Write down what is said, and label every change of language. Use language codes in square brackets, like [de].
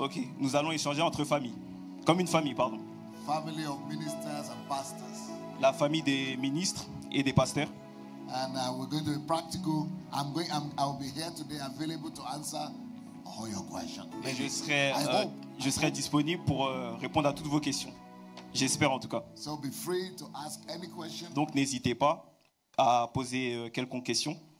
[fr] Ok, nous allons échanger entre familles. Comme une famille, pardon. [en] Family of ministers and pastors. [fr] La famille des ministres et des pasteurs. [en] And we're going to be practical. I'll be here today available to answer all your questions. [fr] Et je serai disponible pour répondre à toutes vos questions. J'espère en tout cas. [en] So be free to ask any question. [fr] Donc n'hésitez pas à poser quelconque question.